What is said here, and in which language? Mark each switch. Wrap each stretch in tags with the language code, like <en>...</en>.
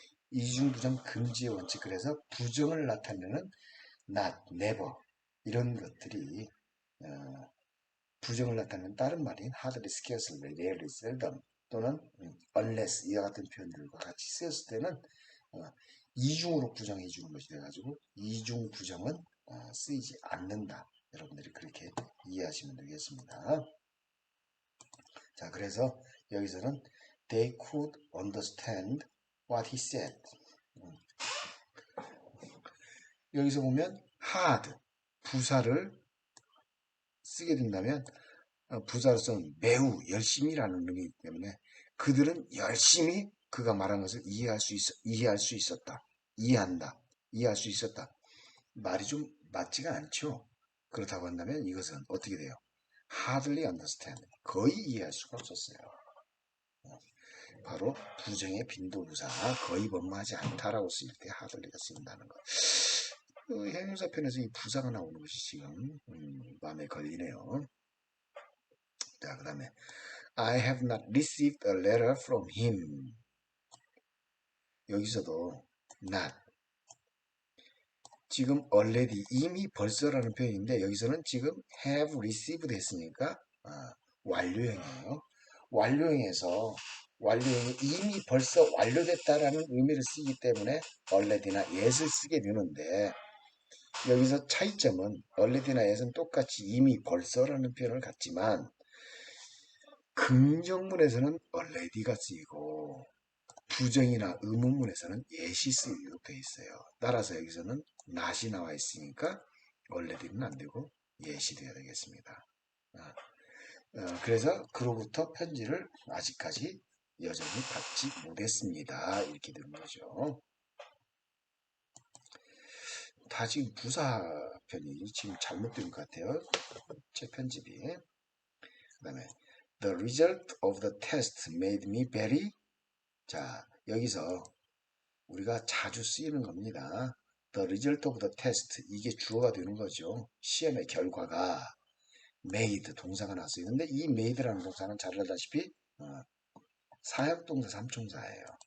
<ko>이중부정 금지의 원칙. 그래서 부정을 나타내는 not, never 이런 것들이 부정을 나타내는 다른 말인 hardly, scarcely, rarely, seldom 또는 unless 이와 같은 표현들과 같이 쓰였을 때는 이중으로 부정해 주는 것이 돼가지고 이중 부정은 쓰이지 않는다. 여러분들이 그렇게 이해하시면 되겠습니다. 자, 그래서 여기서는</ko> <en>they could understand what he said.</en> <ko>여기서 보면 hard 부사를 쓰게 된다면 부사로서는 매우 열심히라는 의미이기 때문에 그들은 열심히 그가 말한 것을 이해할 수 있었다. 이해한다. 이해할 수 있었다. 말이 좀 맞지가 않죠. 그렇다고 한다면 이것은 어떻게 돼요?</ko> <en>hardly understand.</en> <ko>거의 이해할 수가 없었어요. 바로 부정의 빈도부사 거의 범하지 않다라고 쓰일 때 hardly가 쓰인다는 것. 형용사 편에서 이 부사가 나오는 것이 지금 마음에 걸리네요. 자, 그 다음에</ko> <en>I have not received a letter from him.</en> <ko>여기서도 not 지금 already 이미 벌써라는 표현인데 여기서는 지금 have received 했으니까 완료형이에요. 완료형에서 완료형이 이미 벌써 완료됐다라는 의미를 쓰기 때문에 already나 yes를 쓰게 되는데 여기서 차이점은 already나 yes는 똑같이 이미 벌써라는 표현을 갖지만 긍정문에서는 already가 쓰이고 부정이나 의문문에서는 yes이 쓰이도록 되어 있어요. 따라서 여기서는 not이 나와 있으니까 already는 안 되고 yes이 되어야 되겠습니다. 그래서 그로부터 편지를 아직까지 여전히 받지 못했습니다. 이렇게 되는 거죠. 다 지금 부사 편이 지금 잘못된 것 같아요. 제 편집이. 그 다음에</ko> <en>The result of the test made me very.</en> <ko>자, 여기서 우리가 자주 쓰이는 겁니다.</ko> <en>The result of the test.</en> <ko>이게 주어가 되는 거죠. 시험의 결과가 made 동사가 나왔어요. 근데 이 made라는 동사는 잘 알다시피 사역동사 삼총사예요.</ko>